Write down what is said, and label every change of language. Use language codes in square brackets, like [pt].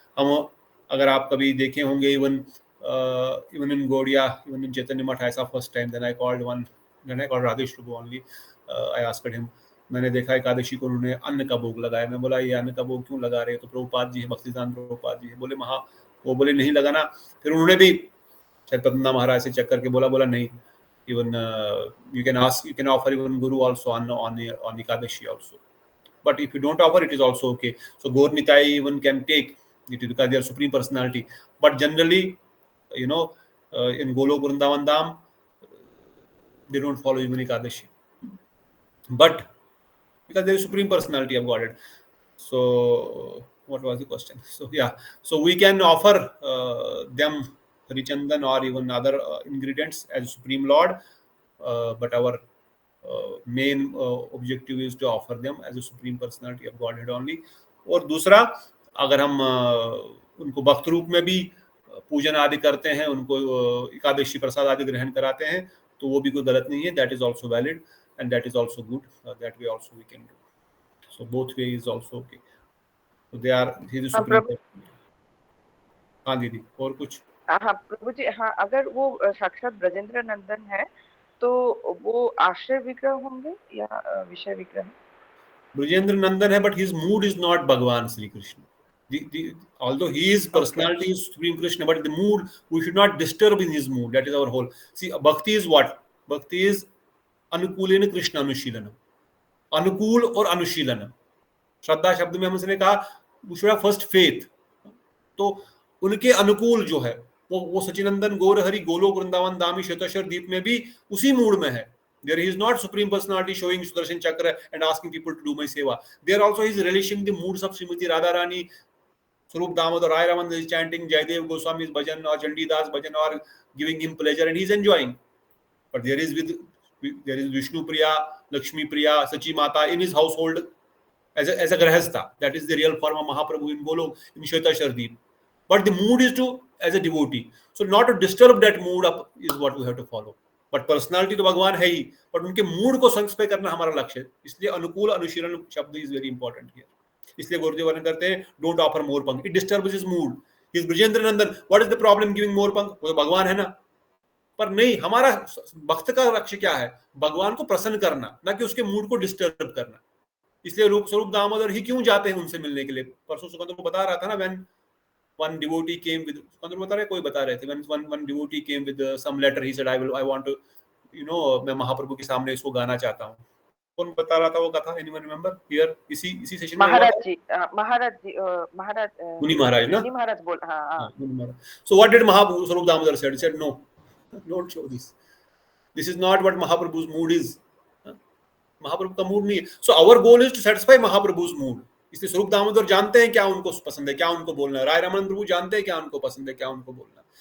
[hi] हम अगर आप कभी देखे होंगे, [en] Even in Gaudiya, even in Chaitanya Math, ऐसा first time then I called Radhesh Prabhu only, I asked him. [hi] मैंने देखा एकादशी को उन्होंने अन्न का भोग लगाया। मैं बोला ये अन्न का भोग क्यों लगा रहे हो? तो प्रभुपाद जी है, भक्तिदान प्रभुपाद जी है। बोले वो बोले नहीं लगाना। फिर उन्होंने भी शायद पद्मनाभ महाराज से चेक करके बोला नहीं, [en] even you can offer even guru also on ekadashi also, but if you don't offer, it is also okay. So Gaur Nitai even can take it because they are supreme personality, but generally in Golok Vrindavan Dham they don't follow even ekadashi, but because there is supreme personality of Godhead. So what was the question? So yeah, so we can offer them Harichandan or even other ingredients as Supreme Lord, but our main objective is to offer them as a Supreme Personality of Godhead only. [hi] और दूसरा, अगर हम उनको भक्त रूप में भी पूजन आदि करते हैं, उनको एकादशी प्रसाद आदि ग्रहण कराते हैं, तो वो भी कोई गलत नहीं है. [en] That is also valid and that is also good. That way also we can do. So both way is also okay. So they are, he is Supreme. [hi] हाँ दीदी, और कुछ? हाँ प्रभु जी, हाँ अगर वो साक्षात ब्रजेंद्र नंदन है तो वो आश्रय विग्रह होंगे या विषय विग्रह? ब्रजेंद्र नंदन है, [en] but his mood is not Bhagwan Sri Krishna. Although he is personality is Supreme Krishna, but the mood, we should not disturb in his mood. That is our whole. See, bhakti is what? Bhakti is [sa] अनुकूलेन Krishna अनुशीलनम. [hi] अनुकूल और अनुशीलनम. श्रद्धा शब्द में हमने कहा [en] we should have first faith. [hi] तो उनके अनुकूल जो है वो सचिनंदन गौर हरि गोलोक वृंदावन धामी श्वेतेश्वर दीप में भी उसी मूड में है. [en] There he is not Supreme Personality showing Sudarshan Chakra and asking people to do my seva. There also he is relishing the moods of Srimati Radharani, Swarup Damodar, Rai Raman is chanting Jaidev Goswami's bhajan or Chandidas bhajan or giving him pleasure and he is enjoying. But there is Vishnu Priya, Lakshmi Priya, Sachi Mata in his household as a grahastha. That is the real form of Mahaprabhu in Golok, in Shveteshwar Deep. But the mood is to as a devotee. So not to disturb that mood up is what we have to follow. [hi] But personality तो भगवान है ही, but उनके mood को संस्पे करना हमारा लक्ष्य है. इसलिए अनुकूल अनुशीलन शब्द [en] Is very important here. [hi] इसलिए गुरुदेव वर्णन करते हैं [en] don't offer मोर [hi] पंख, [en] It disturbs his mood. Is Brajendra Nandan, what is the problem giving मोर पंख? [hi] वो तो भगवान है ना. पर नहीं, हमारा भक्त का लक्ष्य क्या है? भगवान को प्रसन्न करना, ना कि उसके मूड को डिस्टर्ब करना. इसलिए रूप स्वरूप दामोदर ही क्यों जाते हैं उनसे मिलने के लिए. परसों सुकंदर को बता रहा था ना, [en] when one devotee came with, [hi] बता रहे कोई बता रहे थे, [en] when one devotee came with some letter, he said I want to, [hi] मैं महाप्रभु के सामने इसको गाना चाहता हूँ. कौन बता रहा था वो कथा? [en] anyone remember here? [hi] इसी सेशन में महाराज जी मुनि महाराज ना, मुनि महाराज बोल. हाँ मुनि महाराज. [en] So what did Mahaprabhu Swarup Damodar said? He said no, don't show this. This is not what Mahaprabhu's mood is. [hi] महाप्रभु का मूड नहीं है. [en] So our goal is to satisfy Mahaprabhu's mood. [hi] इसलिए स्वरूप दामोदर जानते हैं क्या उनको पसंद है, क्या उनको बोलना है. राय रमन प्रभु जानते हैं क्या उनको पसंद है, क्या उनको बोलना है.